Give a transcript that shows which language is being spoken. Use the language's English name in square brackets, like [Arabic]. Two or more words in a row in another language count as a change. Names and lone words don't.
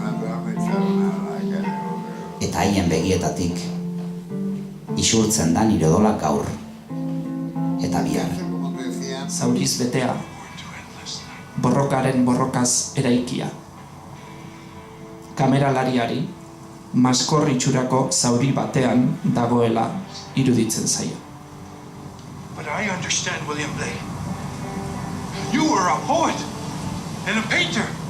[Basque] Eta haien begietatik isurtzen da nire odolak gaur. Eta bihar. Zauriz betea, borrokaren borrokaz eraikia. Kameralariari, maskor itxurako zauri batean dagoela iruditzen zaio. [English] But I understand, William Blake. You were a poet and a painter.